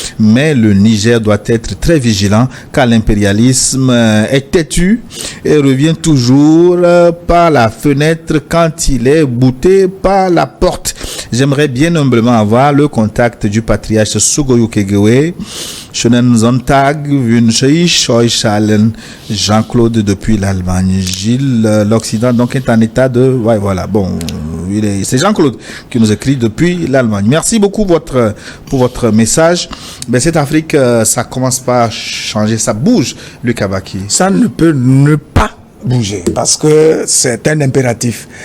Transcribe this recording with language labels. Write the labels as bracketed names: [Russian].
[French] Mais le Niger doit être très vigilant car l'impérialisme est têtu et revient toujours par la fenêtre quand il est bouté par la porte. J'aimerais bien humblement avoir le contact du patriarche Sogoyou Kegewe. [German] Schönen Sonntag wünsche ich euch allen. [French] Jean-Claude depuis l'Allemagne. Gilles, l'Occident donc est en état de... Ouais, voilà, bon, c'est Jean-Claude qui nous écrit depuis l'Allemagne. Merci beaucoup pour votre message. Mais cette Afrique, ça commence pas à changer, ça bouge, Luc Abaki. Ça ne peut ne pas bouger parce que c'est un impératif.